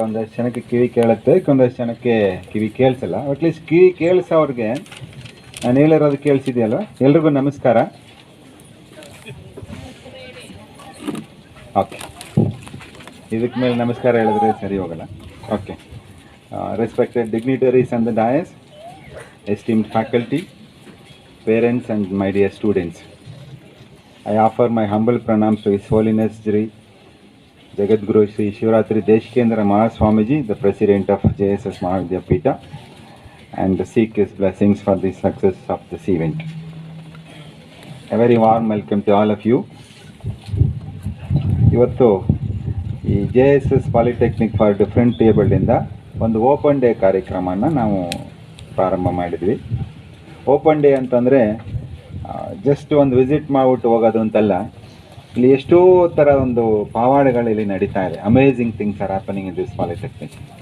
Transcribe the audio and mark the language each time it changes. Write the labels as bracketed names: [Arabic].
[Kannada] ಒಂದಷ್ಟು ಜನಕ್ಕೆ ಕಿವಿ ಕೇಳುತ್ತೆ, ಒಂದಷ್ಟು ಜನಕ್ಕೆ ಕಿವಿ ಕೇಳಿಸಲ್ಲ. ಅಟ್ಲೀಸ್ಟ್ ಕಿವಿ ಕೇಳಿಸೋರಿಗೆ ನಾನು ಹೇಳಿರೋದು ಕೇಳಿಸಿದೆಯಲ್ವ. ಎಲ್ರಿಗೂ ನಮಸ್ಕಾರ. ಓಕೆ, ಇದಕ್ಕೆ ಮೇಲೆ ನಮಸ್ಕಾರ ಹೇಳಿದ್ರೆ ಸರಿ ಹೋಗಲ್ಲ. Okay. [English] Respected dignitaries on the dais, esteemed faculty, parents and my dear students, I offer my humble pranams to His Holiness Shri Jagadguru Shri Shivaratri Deshikendra Mahaswamiji, the President of JSS Mahavidyapita, and seek his blessings for the success of this event. A very warm welcome to all of you. [Kannada] ಇವತ್ತು ಈ JSS polytechnic for different ಏಬಲ್ಡಿಂದ ಒಂದು open day ಕಾರ್ಯಕ್ರಮನ ನಾವು ಪ್ರಾರಂಭ ಮಾಡಿದ್ವಿ. Open day ಅಂತಂದರೆ just ಒಂದು visit ಮಾಡಿಬಿಟ್ಟು ಹೋಗೋದು ಅಂತಲ್ಲ. ಇಲ್ಲಿ ಎಷ್ಟೋ ಥರ ಒಂದು ಪಾವಾಡಗಳು ಇಲ್ಲಿ ನಡೀತಾ ಇದೆ. [English] Amazing things are happening in this polytechnic.